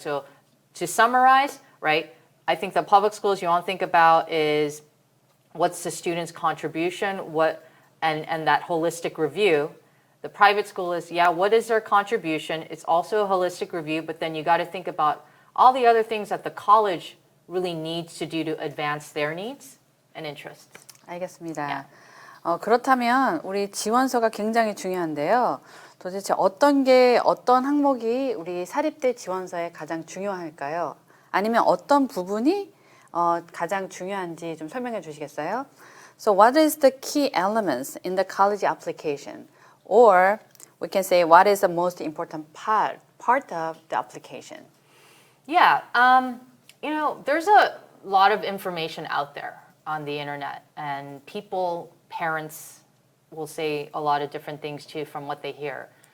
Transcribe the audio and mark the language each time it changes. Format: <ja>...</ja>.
<en>So to summarize, right, I think the public schools you want to think about is what's the student's contribution, and that holistic review. The private school is, yeah, what is their contribution? It's also a holistic review, but then you got to think about all the other things that the college really needs to do to advance their needs and interests.</en> <ko>알겠습니다. 그렇다면 우리 지원서가 굉장히 중요한데요. 도대체 어떤 항목이 우리 사립대 지원서에 가장 중요할까요? 아니면 어떤 부분이 가장 중요한지 좀 설명해 주시겠어요?</ko> <en>So what is the key elements in the college application? Or we can say what is the most important part of the application? Yeah, you know, there's a lot of information out there on the internet, and parents will say a lot of different things too from what they hear.</en>